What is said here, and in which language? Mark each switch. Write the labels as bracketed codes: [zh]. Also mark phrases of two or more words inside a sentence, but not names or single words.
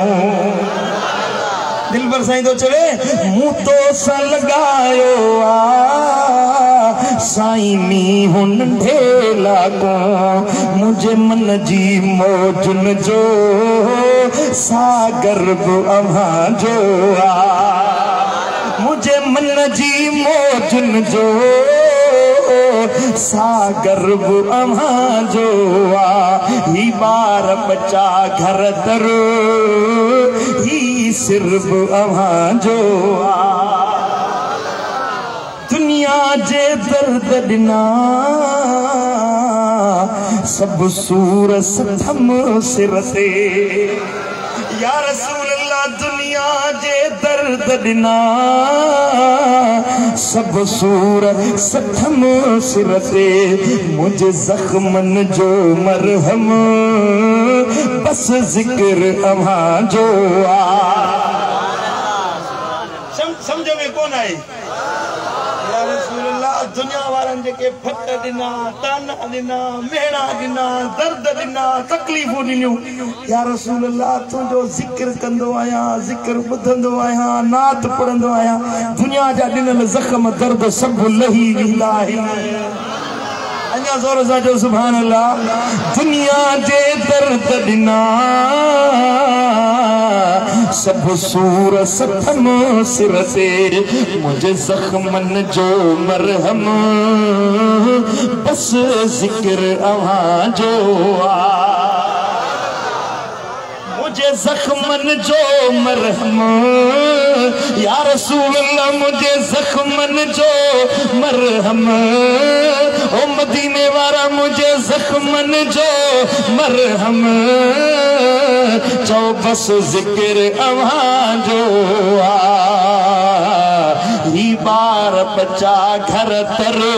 [sd] दिल पर साईं तो चवे मुतो सा लगायो साईं नीह नंढे लाको मुझे मन जी मौजुन जो सागर अवां जो मुझे मन जी मौजुन जो सागर अवां जो ही बार बच्चा घर दर ही सिर्फ अवां जो दुनिया जे दर्द दिना सब सूर सथम सिर से [ar] يا رسول الله [sd] दुनिया जे दर्द दिना सब सूर सथम सिर से मुझे जख्मन जो मरहम बस जिक्र अवां जो समझ में कौन आई [ar] يا رسول الله [sd] दुनिया वारन जेके फट दिना ताना दिना मेहना दिना दर्द दिना तकलीफूं दिनियूं [ar] يا رسول الله [sd] तुंहिंजो जिक्र कंदो आहियां जिक्र ॿुधंदो आहियां नात पढ़ंदो आहियां दुनिया जा ॾिनल ज़ख़्म दर्द सभु लही वेंदा आहिनि अञा ज़ोर सां चओ [ar] سبحان الله [sd] दुनिया जे दर्द ॾिना सब सूर सथम सिर से मुझे जख्मन जो मरहम बस जिक्र अवां जो मुझे जख्मन जो मरहम [ar] يا رسول الله [sd] मुझे जख्मन जो मरहम ओ मदीने वाला मुझे जख्मन जो मरहम चो बस जिक्र अवां जो ही बार बच्चा घर तर